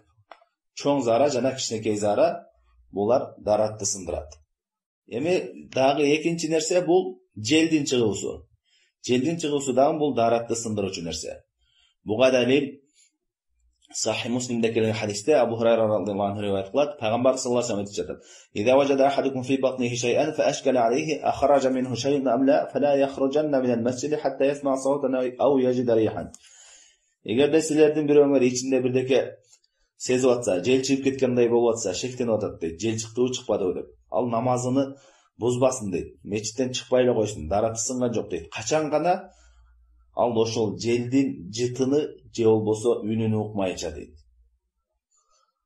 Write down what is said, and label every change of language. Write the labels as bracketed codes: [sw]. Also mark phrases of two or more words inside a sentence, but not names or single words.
[ky] Чоң зара жана кичинекей зара булар даратты сындырат. Эми дагы экинчи нерсе бул желдин чыгуусу. Желдин чыгуусу дагы бул даратты сындыруучу нерсе. Буга далил Сахih Муслимде келген хадисте Абу Хурайра [ar] رضي الله عنه [ky] риваят кылат. Пайгамбар [ar] صلى الله عليه وسلم [ky] айтып жатат: [ar] "إذا وجد أحدكم في بطنه شيئا فأشكل عليه أخرج منه شيء أم لا فلا يخرجن من المسجد حتى يسمع صوتا أو يجد ريحا". [ky] Эгерде силердин бирөөңөр ичинде бирдеке сезип атса, жел чыгып кеткендей болуп атса, шектенип атат дейт. Жел чыктыбы, чыкпадыбы деп. Ал намазыны бузбасын дейт. Мечиттен чыкпай эле койсун, дараты сынган жок дейт. Качан гана ал ошол желдин жытыны же болбосо үнүн укмайча дейт.